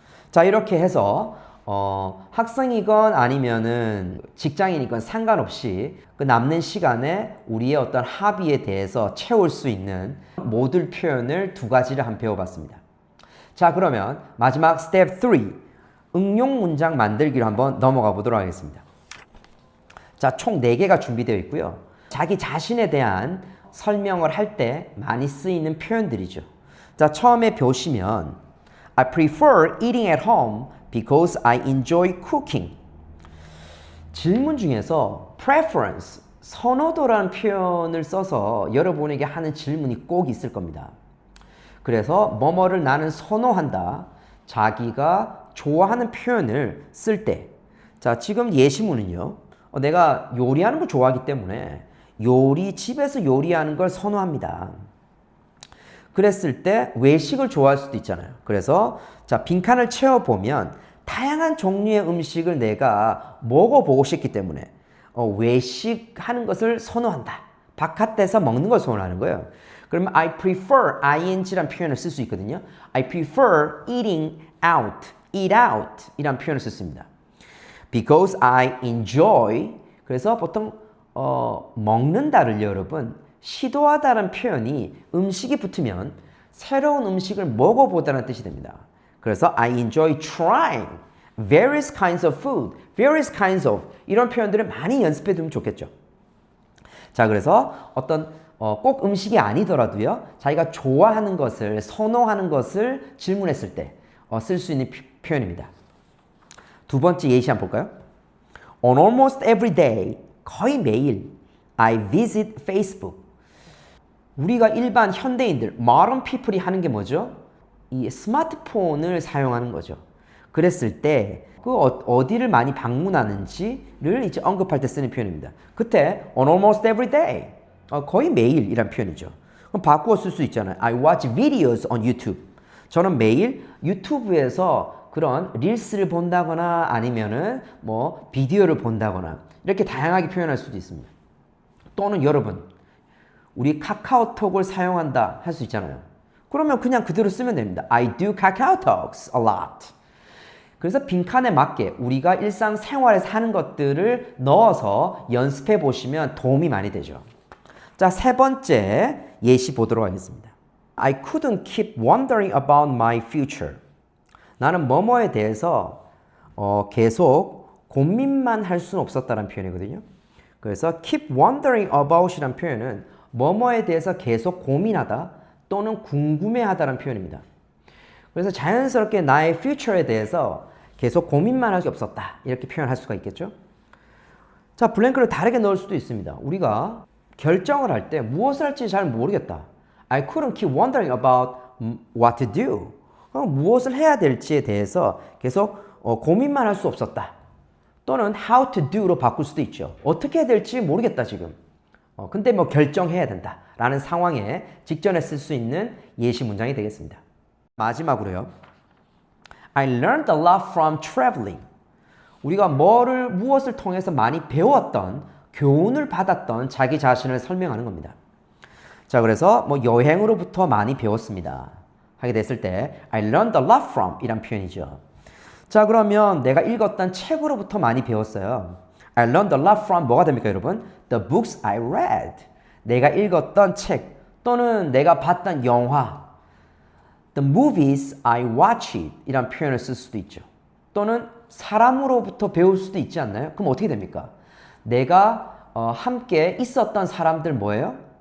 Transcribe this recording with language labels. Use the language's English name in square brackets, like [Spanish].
[Korean] 자, 이렇게 해서 학생이건 아니면은 직장인이건 상관없이 그 남는 시간에 우리의 어떤 합의에 대해서 채울 수 있는 모듈 표현을 두 가지를 한번 배워봤습니다. 자, 그러면 마지막 스텝 3 응용 문장 만들기로 한번 넘어가 보도록 하겠습니다. 자, 총 4개가 준비되어 있고요. 자기 자신에 대한 설명을 할 때 많이 쓰이는 표현들이죠. 자, 처음에 보시면 [English] I prefer eating at home because I enjoy cooking. [Korean] 질문 중에서 preference, 선호도라는 표현을 써서 여러분에게 하는 질문이 꼭 있을 겁니다. 그래서 뭐뭐를 나는 선호한다. 자기가 좋아하는 표현을 쓸 때. 자, 지금 예시문은요. 내가 요리하는 거 좋아하기 때문에 집에서 요리하는 걸 선호합니다. 그랬을 때 외식을 좋아할 수도 있잖아요. 그래서 자, 빈칸을 채워보면 다양한 종류의 음식을 내가 먹어보고 싶기 때문에 외식하는 것을 선호한다. 바깥에서 먹는 걸 소원하는 거예요. 그러면 [English] I prefer ing [Korean] 란 표현을 쓸 수 있거든요. [English] I prefer eating out, eat out [Korean] 이란 표현을 썼습니다. [English] Because I enjoy [Korean] 그래서 보통 먹는다를 여러분 시도하다는 표현이 음식이 붙으면 새로운 음식을 먹어보다는 뜻이 됩니다. 그래서 [English] I enjoy trying various kinds of food, various kinds of [Korean] 이런 표현들을 많이 연습해 두면 좋겠죠. 자, 그래서 어떤 꼭 음식이 아니더라도요. 자기가 좋아하는 것을, 선호하는 것을 질문했을 때 쓸 수 있는 표현입니다. 두 번째 예시 한번 볼까요? [English] On almost every day, [Korean] 거의 매일 [English] I visit Facebook. [Korean] 우리가 일반 현대인들, [English] modern people [Korean] 이 하는 게 뭐죠? 이 스마트폰을 사용하는 거죠. 그랬을 때 그 어디를 많이 방문하는지를 이제 언급할 때 쓰는 표현입니다. 그때 [English] on almost every day, [Korean] 거의 매일이란 표현이죠. 그럼 바꾸어 쓸 수 있잖아요. [English] I watch videos on YouTube. [Korean] 저는 매일 유튜브에서 그런 릴스를 본다거나 아니면은 뭐 비디오를 본다거나 이렇게 다양하게 표현할 수도 있습니다. 또는 여러분, 우리 카카오톡을 사용한다 할 수 있잖아요. 그러면 그냥 그대로 쓰면 됩니다. [English] I do KakaoTalks a lot. [Korean] 그래서 빈칸에 맞게 우리가 일상생활에서 하는 것들을 넣어서 연습해 보시면 도움이 많이 되죠. 자, 세 번째 예시 보도록 하겠습니다. [English] I couldn't keep wondering about my future. [Korean] 나는 뭐뭐에 대해서 계속 고민만 할 수는 없었다는 표현이거든요. 그래서 [English] keep wondering about [Korean] 이란 표현은 뭐뭐에 대해서 계속 고민하다 또는 궁금해하다는 표현입니다. 그래서 자연스럽게 나의 future에 대해서 계속 고민만 할 수 없었다. 이렇게 표현할 수가 있겠죠. 자, 블랭크를 다르게 넣을 수도 있습니다. 우리가 결정을 할 때 무엇을 할지 잘 모르겠다. [English] I couldn't keep wondering about what to do. [Korean] 무엇을 해야 될지에 대해서 계속 고민만 할 수 없었다. 또는 [English] how to do [Korean] 로 바꿀 수도 있죠. 어떻게 해야 될지 모르겠다 지금. 근데 뭐 결정해야 된다. 라는 상황에 직전에 쓸 수 있는 예시 문장이 되겠습니다. 마지막으로요. [English] I learned a lot from traveling. [Korean] 우리가 무엇을 통해서 많이 배웠던, 교훈을 받았던 자기 자신을 설명하는 겁니다. 자, 그래서 뭐 여행으로부터 많이 배웠습니다. 하게 됐을 때 [English] I learned a lot from [Korean] 이란 표현이죠. 자, 그러면 내가 읽었던 책으로부터 많이 배웠어요. [English] I learned a lot from [Korean] 뭐가 됩니까, 여러분? [English] The books I read. [Korean] 내가 읽었던 책 또는 내가 봤던 영화. [English] The movies I watched [Korean] 이란 표현을 쓸 수도 있죠. 또는 사람으로부터 배울 수도 있지 않나요? 그럼 어떻게 됩니까? 내가 함께 있었던 사람들 뭐예요?